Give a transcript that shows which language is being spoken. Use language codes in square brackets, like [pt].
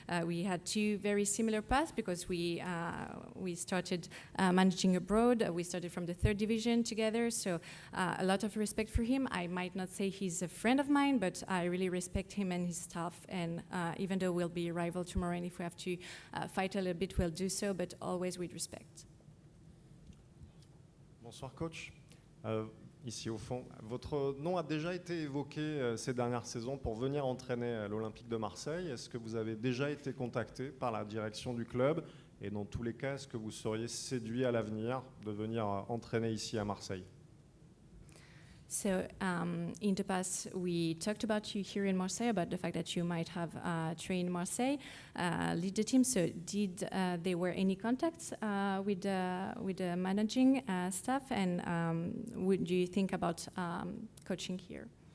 [en] We had 2 very similar paths because we started managing abroad. We started from the 3rd division together, So a lot of respect for him. I might not say he's a friend of mine, but I really respect him and his staff. And even though we'll be rival tomorrow, and if we have to fight a little bit, we'll do so, but always with respect. [fr] Bonsoir coach. Ici au fond, votre nom a déjà été évoqué ces dernières saisons pour venir entraîner l'Olympique de Marseille. Est-ce que vous avez déjà été contacté par la direction du club? Et dans tous les cas, est-ce que vous seriez séduit à l'avenir de venir entraîner ici à Marseille? [en] So in the past, we talked about you here in Marseille, about the fact that you might have trained Marseille, lead the team. So did there were any contacts with the managing staff, and would you think about coaching here?